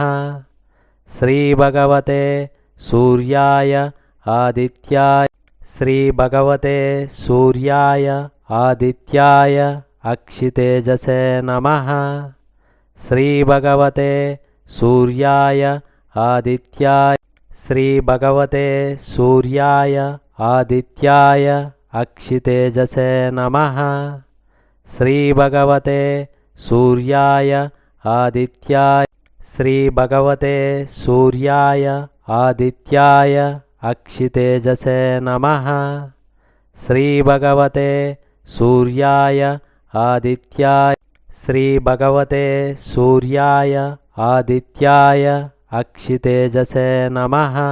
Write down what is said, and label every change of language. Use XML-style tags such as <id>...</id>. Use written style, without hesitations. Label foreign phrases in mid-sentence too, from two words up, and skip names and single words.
<sa>శ్రీ భగవతే సూర్యాయ ఆదిత్యాయ శ్రీ భగవతే సూర్యాయ ఆదిత్యాయ అక్షితేజసే నమః. శ్రీ భగవతే సూర్యాయ ఆదిత్యాయ శ్రీ భగవతే సూర్యాయ ఆదిత్యాయ అక్షితేజసే నమః. श्रीभगवते सूर्याय आदित्याय श्रीभगवते सूर्याय आदित्याय अक्षितेजसे नमः। श्रीभगवते सूर्याय आदित्याय श्रीभगवते सूर्याय आदित्याय अक्षितेजसे नमः।</sa>